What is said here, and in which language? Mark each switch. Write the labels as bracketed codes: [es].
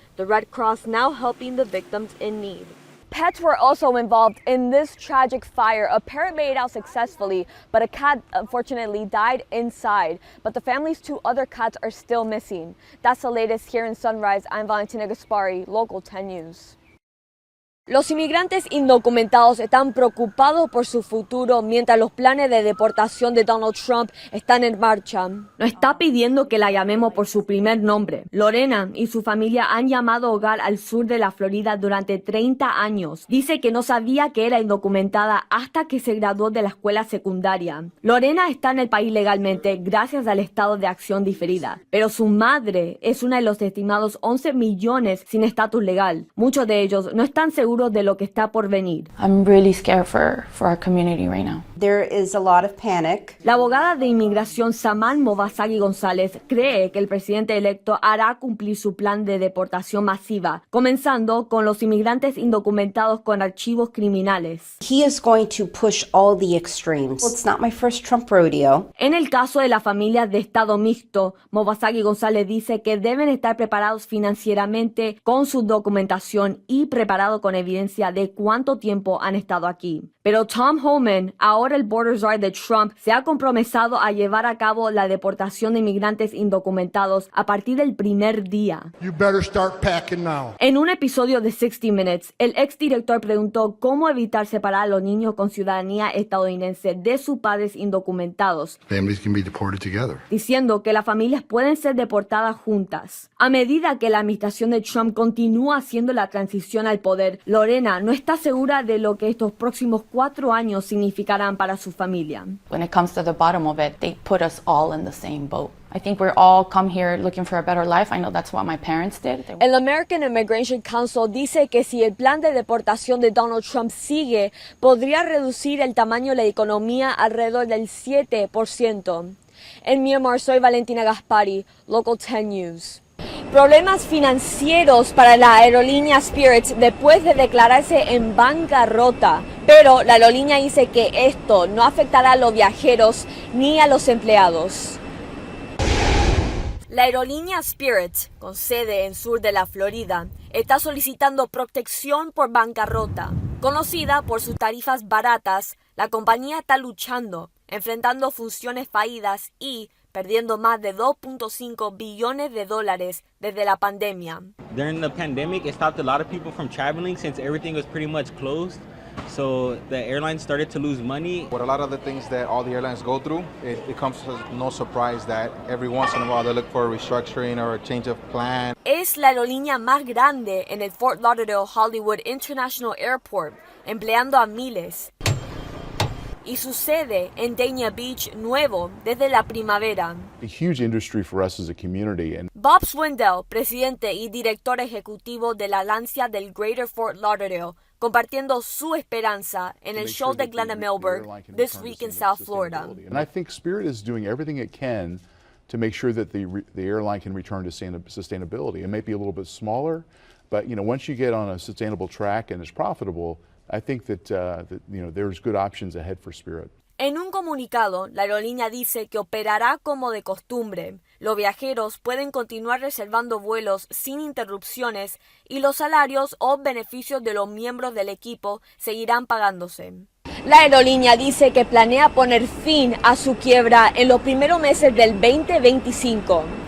[en] The Red Cross now helping the victims in need. Pets were also involved in this tragic fire. A parrot made it out successfully, but a cat unfortunately died inside. But the family's 2 other cats are still missing. That's the latest here in Sunrise. I'm Valentina Gaspari, Local 10 News. [es] Los inmigrantes indocumentados están preocupados por su futuro mientras los planes de deportación de Donald Trump están en marcha. No está pidiendo que la llamemos por su primer nombre. Lorena y su familia han llamado hogar al sur de la Florida durante 30 años. Dice que no sabía que era indocumentada hasta que se graduó de la escuela secundaria. Lorena está en el país legalmente gracias al estado de acción diferida, pero su madre es una de los estimados 11 millones sin estatus legal. Muchos de ellos no están seguros de lo que está por venir. [en] I'm really scared for our community right now. There is a lot of panic. [es] La abogada de inmigración Saman Movasagi González cree que el presidente electo hará cumplir su plan de deportación masiva, comenzando con los inmigrantes indocumentados con archivos criminales. [en] He is going to push all the extremes. Well, it's not my first Trump rodeo. [es] En el caso de las familias de estado mixto, Movasagi González dice que deben estar preparados financieramente con su documentación y preparados con evidencia de cuánto tiempo han estado aquí. Pero Tom Homan, ahora el border czar de Trump, se ha comprometido a llevar a cabo la deportación de inmigrantes indocumentados a partir del primer día. [en] You better start packing now. [es] En un episodio de 60 Minutes, el exdirector preguntó cómo evitar separar a los niños con ciudadanía estadounidense de sus padres indocumentados, [en] Families can be deported together. [es] diciendo que las familias pueden ser deportadas juntas. A medida que la administración de Trump continúa haciendo la transición al poder, Lorena no está segura de lo que estos próximos 4 años significarán para su familia. [en] When it comes to the bottom of it, they put us all in the same boat. I think we're all come here looking for a better life. I know that's what my parents did. [es] El American Immigration Council dice que si el plan de deportación de Donald Trump sigue, podría reducir el tamaño de la economía alrededor del 7%. En Myanmar, soy Valentina Gaspari, Local 10 News. Problemas financieros para la aerolínea Spirit después de declararse en bancarrota. Pero la aerolínea dice que esto no afectará a los viajeros ni a los empleados. La aerolínea Spirit, con sede en sur de la Florida, está solicitando protección por bancarrota. Conocida por sus tarifas baratas, la compañía está luchando, enfrentando funciones fallidas y perdiendo más de $2.5 billones desde la pandemia. [en] During the pandemic, it stopped a lot of people from traveling since everything was pretty much closed. So the airlines started to lose money. With a lot of the things that all the airlines go through, it comes as no surprise that every once in a while they look for a restructuring or a change of plan. [es] Es la aerolínea más grande en el Fort Lauderdale Hollywood International Airport, empleando a miles. Y su sede en Dania Beach, nuevo desde la primavera. [en] A huge industry for us as a community. And [es] Bob Swindell, presidente y director ejecutivo de la Lancia del Greater Fort Lauderdale, compartiendo su esperanza en el show de Glenna Milberg this week in South Florida. [en] And I think Spirit is doing everything it can to make sure that the airline can return to sustainability. It may be a little bit smaller, but once you get on a sustainable track and it's profitable, I think that there's good options ahead for Spirit. [es] En un comunicado, la aerolínea dice que operará como de costumbre. Los viajeros pueden continuar reservando vuelos sin interrupciones y los salarios o beneficios de los miembros del equipo seguirán pagándose. La aerolínea dice que planea poner fin a su quiebra en los primeros meses del 2025.